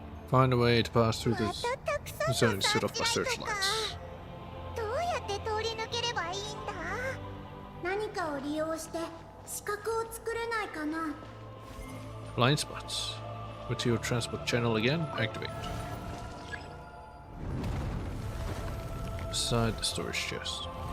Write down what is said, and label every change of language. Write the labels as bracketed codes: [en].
[en] Find a way to pass through this zone set off by searchlights. [ja] どうやって通り抜ければいいんだ。何かを利用して死角を作れないかな。 [en] Blind spots. Material transport channel again. Activate. Beside the storage chest.